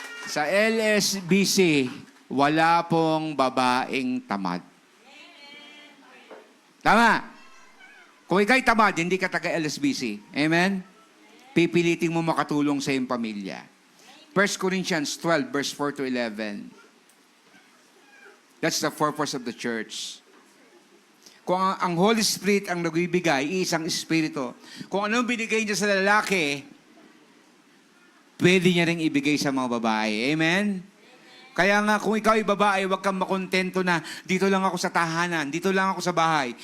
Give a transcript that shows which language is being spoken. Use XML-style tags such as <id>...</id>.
<tl>Sa LSBC, wala pong babaeng tamad. Tama? Kung ikaw'y tamad, hindi ka taga-LSBC. Amen? Pipiliting mo makatulong sa iyong pamilya.</tl> <en>1 Corinthians 12, verse 4 to 11. That's the purpose of the church.</en> <tl>Kung ang Holy Spirit ang nagbibigay, isang espiritu. Kung anong binigay niya sa lalaki, pwede niya rin ibigay sa mga babae. Amen? Kaya nga, kung ikaw ay babae, huwag kang makontento na dito lang ako sa tahanan, dito lang ako sa bahay.</tl>